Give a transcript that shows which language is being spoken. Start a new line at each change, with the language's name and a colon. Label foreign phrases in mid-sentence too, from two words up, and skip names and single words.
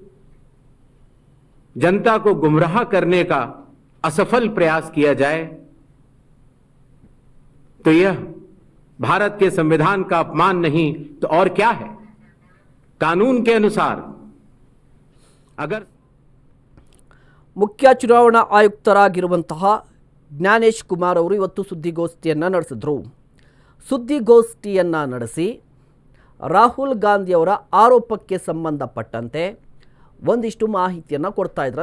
Hindi: जनता को गुमराह करने का असफल प्रयास किया जाए तो यह भारत के संविधान का अपमान नहीं तो और क्या है। कानून के अनुसार अगर
Kannada: ಮುಖ್ಯ ಚುನಾವಣಾ ಆಯುಕ್ತರಾಗಿರುವಂತಹ ಜ್ಞಾನೇಶ್ ಕುಮಾರ್ ಅವರು ಇವತ್ತು ಸುದ್ದಿಗೋಷ್ಠಿಯನ್ನು ನಡೆಸಿದ್ರು. ಸುದ್ದಿಗೋಷ್ಠಿಯನ್ನು ನಡೆಸಿ ರಾಹುಲ್ ಗಾಂಧಿಯವರ ಆರೋಪಕ್ಕೆ ಸಂಬಂಧಪಟ್ಟಂತೆ ಒಂದಿಷ್ಟು ಮಾಹಿತಿಯನ್ನು ಕೊಡ್ತಾ ಇದ್ರು.